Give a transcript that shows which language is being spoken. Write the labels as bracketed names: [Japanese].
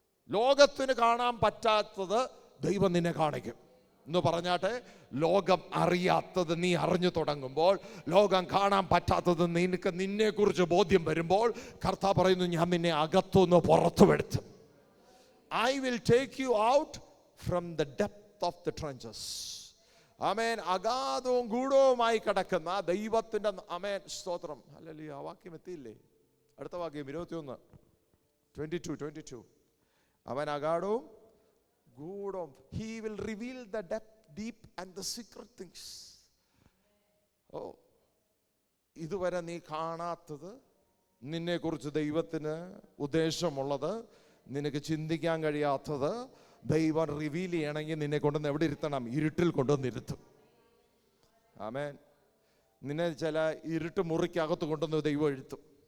[Malayalam] ലോകത്തിന് കാണാൻ പറ്റാത്തത് ദൈവം നിന്നെ കാണിക്കും എന്ന് പറഞ്ഞാട്ടെ. ലോകം അറിയാത്തത് നീ അറിഞ്ഞു തുടങ്ങുമ്പോൾ, ലോകം കാണാൻ പറ്റാത്തത് നിന്നെ കുറിച്ച് ബോധ്യം വരുമ്പോൾ, കർത്താവ് പറയുന്നു, ഞാൻ നിന്നെ അകത്തുനിന്ന് പുറത്തുവെടുത്തു. [English] I will take you out from the depth of the trenches. [Malayalam] ആമേൻ. അഗാധവും ഗൂഢവുമായി കിടക്കുന്ന ദൈവത്തിൻ്റെ, ആമേൻ, സ്തോത്രം. ഹല്ലേലൂയ. ആ വാക്യം എത്തിയില്ലേ? അടുത്ത വാക്യം 22. അവൻ അഗാധവും ഗൂഢവും. [English] He will reveal the depth, deep and the secret things. [Malayalam] ഇതുവരെ നീ കാണാത്തത്, നിന്നെക്കുറിച്ച് ദൈവത്തിന് ഉദ്ദേശമുള്ളത്, നിനക്ക് ചിന്തിക്കാൻ കഴിയാത്തത് ദൈവം റിവീൽ ചെയ്യണമെങ്കിൽ നിന്നെ കൊണ്ടുവന്ന് എവിടെ ഇരുത്തണം? ഇരുട്ടിൽ കൊണ്ടുവന്നിരുത്തും. ആമേൻ. നിന്നെ ചില ഇരുട്ട് മുറിക്കകത്ത് കൊണ്ടുവന്ന് ദൈവം എഴുത്തും.